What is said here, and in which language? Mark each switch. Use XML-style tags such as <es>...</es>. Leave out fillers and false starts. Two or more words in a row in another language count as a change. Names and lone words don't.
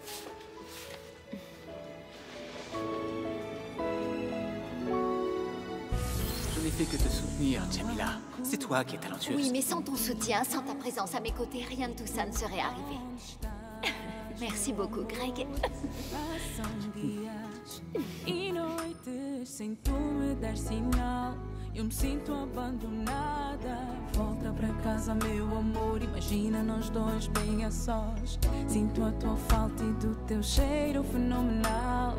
<fr>Je n'ai fait que te soutenir, Jamila. C'est toi qui es talentueuse. Oui, mais sans ton soutien, sans ta présence à mes côtés, rien de tout ça ne serait arrivé. Merci beaucoup, Greg.</fr> <pt>E noites sem tu me dar sinal, eu me sinto abandonada. Volta pra casa, meu amor, imagina nós dois bem a sós. Sinto a tua falta e do teu cheiro fenomenal.</pt>